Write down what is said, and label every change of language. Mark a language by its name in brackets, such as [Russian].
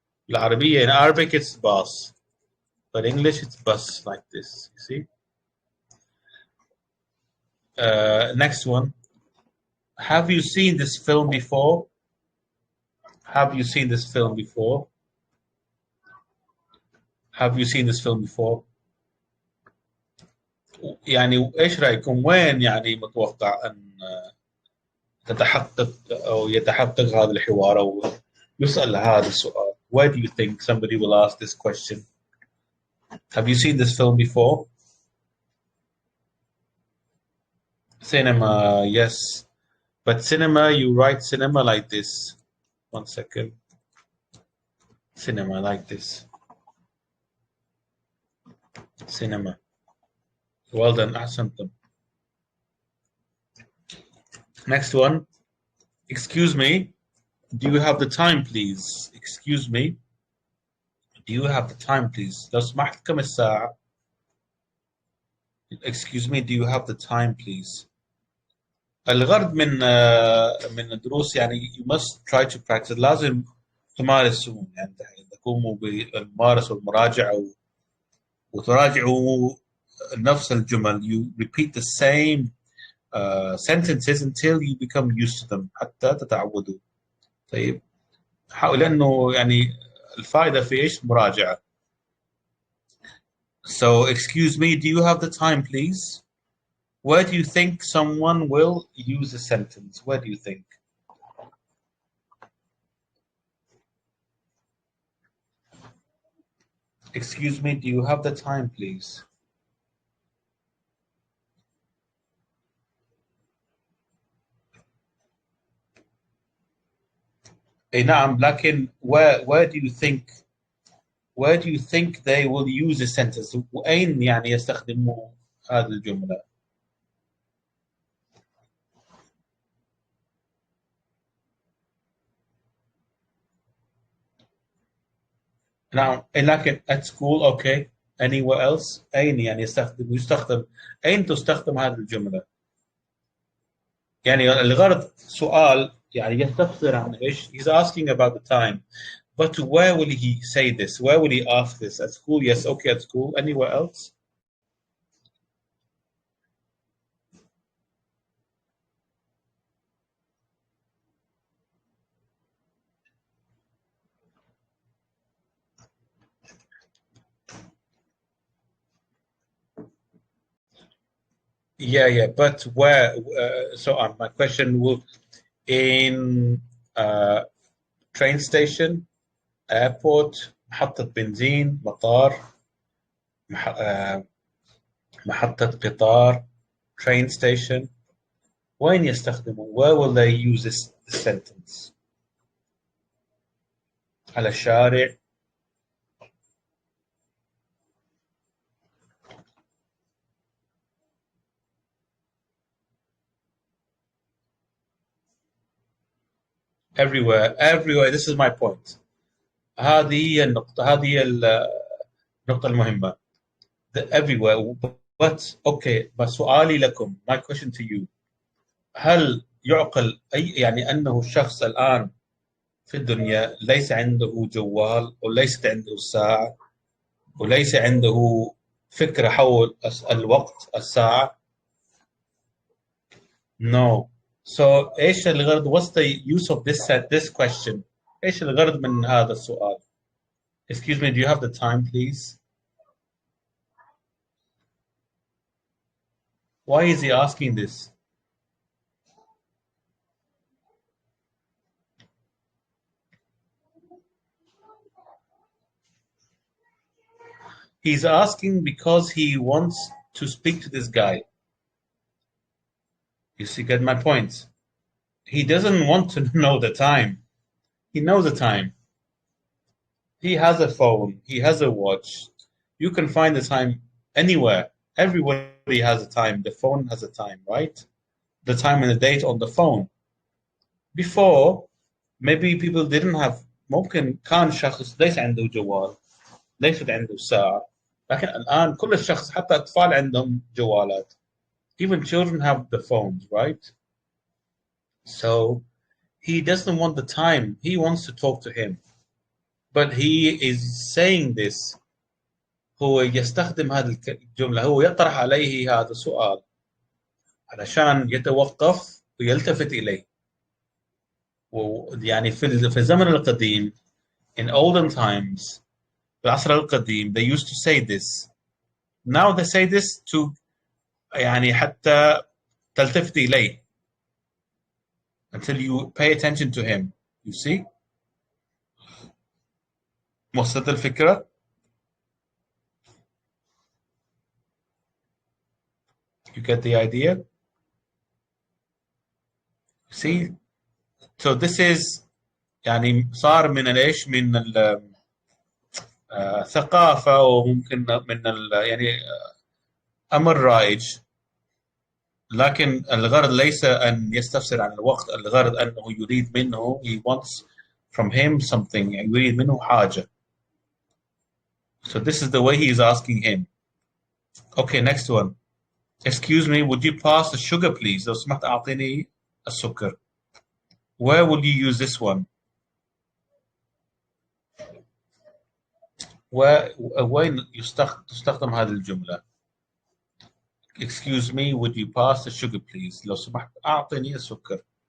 [English] العربية in Arabic it's bus, but English it's bus like this. You see. Next one. Have you seen this film before? Have you seen this film before? Have you seen this film before? [Arabic] يعني ايش رايكم وين يعني متوقع ان تتحقق او يتحقق هذا الحوار او يسأل هذا السؤال؟ [English] Why do you think somebody will ask this question? Have you seen this film before? Cinema, yes. But cinema, you write cinema like this. 1 second. Cinema like this. Cinema. Well done, [Arabic] أحسنتم. [English] Next one. Excuse me. Do you have the time, please? Excuse me. Do you have the time, please? [Arabic] لو سمحت كم الساعة؟ [English] Excuse me. Do you have the time, please? [Arabic] الغرض من الدروس يعني [English] you must try to practice. [Arabic] لازم تمارسون يعني تقوموا بالممارسة والمراجعة وتراجعوا نفس الجمل. [English] You repeat the same sentences until you become used to them [Arabic] حتى تتعودوا. طيب لأنه يعني الفائدة في إيش؟ مراجعة. [English] So excuse me, do you have the time, please? Where do you think someone will use a sentence? Where do you think? Excuse me, do you have the time, please? [Arabic] نعم لكن [English] where do you think they will use a sentence? [Arabic] وأين يعني يستخدموا هذه الجملة؟ نعم لكن [English] at school okay. Anywhere else؟ [Arabic] أين يعني يستخدم أين تستخدم هذه الجملة؟ يعني الغرض سؤال يعني يستفسر عن إيش؟ [English] He's asking about the time. But where will he say this? Where will he ask this? At school? Yes, okay, at school. Anywhere else? Yeah. But where? So my question will in train station, airport, [Arabic] محطة بنزين، مطار، مح... آه، محطة قطار، [English] train station. [Arabic] وين يستخدمون؟ [English] Where will they use this sentence؟ [Arabic] على الشارع. [English] everywhere. This is my point. [Arabic] هذه هي النقطة، هذه هي النقطة المهمة. [English] everywhere. But okay. [Arabic] بس سؤالي لكم. [English] My question to you. [Arabic] هل يعقل يعني أنه الشخص الآن في الدنيا ليس عنده جوال وليست عنده ساعة وليس عنده فكرة حول الوقت الساعة؟ No. [English] So [Arabic] ايش الغرض؟ [English] What's the use of this question؟ [Arabic] ايش الغرض من هذا السؤال؟ [English] Excuse me, do you have the time, please? Why is he asking this? He's asking because he wants to speak to this guy. You see, get my point. He doesn't want to know the time. He knows the time. He has a phone. He has a watch. You can find the time anywhere. Everybody has a time. The phone has a time, right? The time and the date on the phone. Before, maybe people didn't have. [Arabic] ممكن كان شخص ليس عنده جوال، ليست عنده ساعة، لكن الآن كل الشخص حتى أطفال عندهم جوالات. [English] Even children have the phones, right? So he doesn't want the time. He wants to talk to him. But he is saying this. [Arabic] هو يستخدم هذه الجملة، هو يطرح عليه هذا السؤال علشان يتوقف ويلتفت إليه. ويعني في الزمن القديم [English] in olden times [Arabic] في العصر القديم [English] they used to say this. Now they say this to [Arabic] يعني حتى تلتفت إليه [English] until you pay attention to him. You see؟ [Arabic] وصلت الفكرة؟ [English] You get the idea? See? So this is [Arabic] يعني صار من الايش؟ من الثقافة، وممكن من يعني أمر رائج. لكن الغرض ليس أن يستفسر عن الوقت، الغرض أنه يريد منه [English] he wants from him something، [Arabic] يعني يريد منه حاجة. [English] So this is the way he is asking him. Okay, next one. Excuse me, would you pass the sugar please؟ [Arabic] لو سمحت أعطيني السكر. [English] Where will you use this one؟ [Arabic] وين تستخدم هذه الجملة؟ [English] Excuse me, would you pass the sugar please؟ [Arabic] لو سمحت أعطيني السكر.